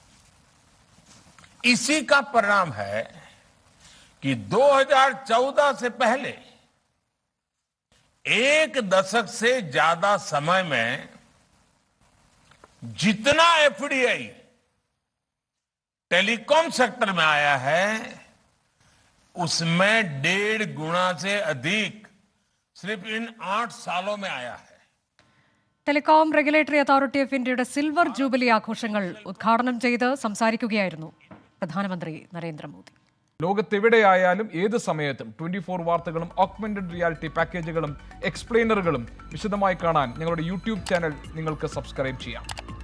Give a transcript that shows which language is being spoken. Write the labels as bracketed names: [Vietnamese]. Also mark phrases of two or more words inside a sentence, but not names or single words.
[Hindi] इसी का परिणाम है कि 2014 से पहले एक दशक से ज्यादा समय में जितना FDI [English] telecom sector [Hindi] में आया है उसमें 1.5 गुना से अधिक सिर्फ इन 8 सालों में आया है. [Malayalam] ടെലികോം റെഗുലേറ്ററി അതോറിറ്റി ഓഫ് ഇന്ത്യയുടെ സിൽവർ ജൂബിലി ആഘോഷങ്ങൾ ഉദ്ഘാടനം ചെയ്ത് സംസാരിക്കുകയായിരുന്നു പ്രധാനമന്ത്രി നരേന്ദ്രമോദി. ലോകത്തെവിടെയായാലും ഏത് സമയത്തും 24 വാർത്തകളും [English] augmented reality [Malayalam] പാക്കേജുകളും എക്സ്പ്ലെയിനറുകളും വിശദമായി കാണാൻ ഞങ്ങളുടെ യൂട്യൂബ് ചാനൽ നിങ്ങൾക്ക് സബ്സ്ക്രൈബ് ചെയ്യാം.